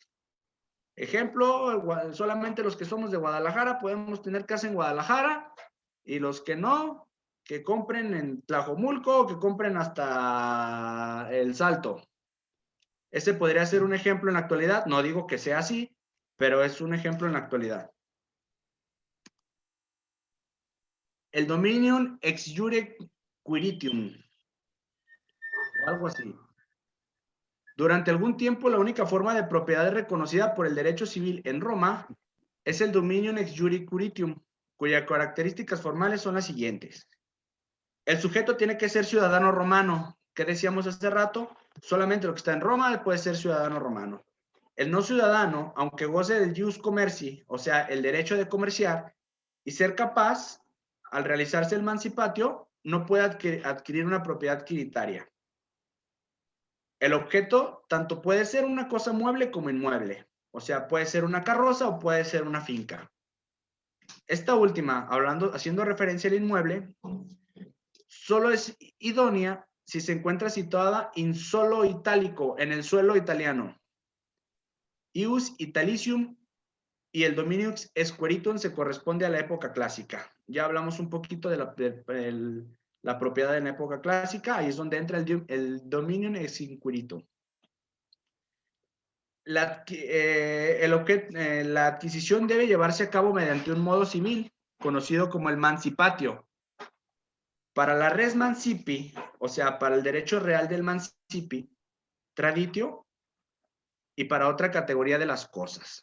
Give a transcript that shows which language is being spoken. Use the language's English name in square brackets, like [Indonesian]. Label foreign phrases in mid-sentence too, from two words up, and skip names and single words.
[Spanish] Ejemplo, solamente los que somos de Guadalajara podemos tener casa en Guadalajara y los que no, que compren en Tlajomulco o que compren hasta El Salto. Ese podría ser un ejemplo en la actualidad. No digo que sea así, pero es un ejemplo en la actualidad. [Latin] El dominium ex jure quiritium, [Spanish] o algo así. Durante algún tiempo, la única forma de propiedad reconocida por el derecho civil en Roma es el [Latin] dominium ex jure quiritium, [Spanish] cuyas características formales son las siguientes. El sujeto tiene que ser ciudadano romano. ¿Qué decíamos hace rato? Solamente lo que está en Roma puede ser ciudadano romano. El no ciudadano, aunque goce del [Latin] jus commerci, [Spanish] o sea, el derecho de comerciar, y ser capaz, al realizarse el mancipatio, no puede adquirir una propiedad quiritaria. El objeto tanto puede ser una cosa mueble como inmueble. O sea, puede ser una carroza o puede ser una finca. Esta última, haciendo referencia al inmueble, solo es idónea si se encuentra situada [Latin] in suolo italico, [Spanish] en el suelo italiano. [Latin] Ius italicium [Spanish] y el [Latin] dominium esqueritum [Spanish] se corresponde a la época clásica. Ya hablamos un poquito de la propiedad en la época clásica, ahí es donde entra el [Latin] dominium esqueritum. [Spanish] La adquisición debe llevarse a cabo mediante un modo civil, conocido como el mancipatio. Para la [Latin] res mancipi, [Spanish] o sea, para el derecho real del mancipi, traditio, y para otra categoría de las cosas.